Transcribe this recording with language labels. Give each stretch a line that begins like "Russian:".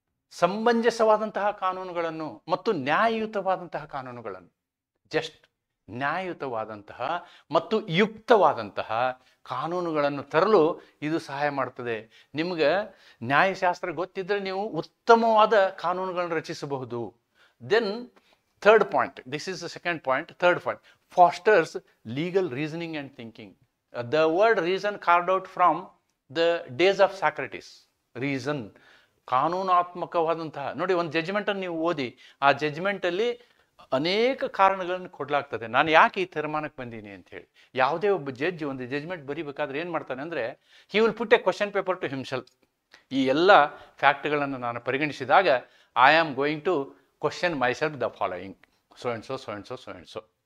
Kannada: ಸಮಂಜಸವಾದಂತಹ ಕಾನೂನುಗಳನ್ನು ಮತ್ತು ನ್ಯಾಯಯುತವಾದಂತಹ ಕಾನೂನುಗಳನ್ನು, ಜಸ್ಟ್ ನ್ಯಾಯಯುತವಾದಂತಹ ಮತ್ತು ಯುಕ್ತವಾದಂತಹ ಕಾನೂನುಗಳನ್ನು ತರಲು ಇದು ಸಹಾಯ ಮಾಡ್ತದೆ. ನಿಮ್ಗೆ ನ್ಯಾಯಶಾಸ್ತ್ರ ಗೊತ್ತಿದ್ದರೆ ನೀವು ಉತ್ತಮವಾದ ಕಾನೂನುಗಳನ್ನು ರಚಿಸಬಹುದು.
English: Then third point, this is the second point, third point, fosters legal reasoning and thinking. The word reason carved out from the days of Socrates.
Kannada: Reason, ಕಾನೂನಾತ್ಮಕವಾದಂತಹ, ನೋಡಿ, ಒಂದು ಜಡ್ಜ್ಮೆಂಟನ್ನು ನೀವು ಓದಿ, ಆ ಜಡ್ಜ್ಮೆಂಟಲ್ಲಿ ಅನೇಕ ಕಾರಣಗಳನ್ನು ಕೊಡಲಾಗ್ತದೆ. ನಾನು ಯಾಕೆ ಈ ತೀರ್ಮಾನಕ್ಕೆ ಬಂದೀನಿ ಅಂತ ಹೇಳಿ. ಯಾವುದೇ ಒಬ್ಬ ಜಡ್ಜ್ ಒಂದು ಜಡ್ಜ್ಮೆಂಟ್ ಬರೀಬೇಕಾದ್ರೆ ಏನು ಮಾಡ್ತಾನೆ ಅಂದರೆ,
English: He will put a question paper to himself.
Kannada: ಈ ಎಲ್ಲ ಫ್ಯಾಕ್ಟ್ಗಳನ್ನು ನಾನು ಪರಿಗಣಿಸಿದಾಗ
English: I am going to question myself the following, so and so, so and so, so and so.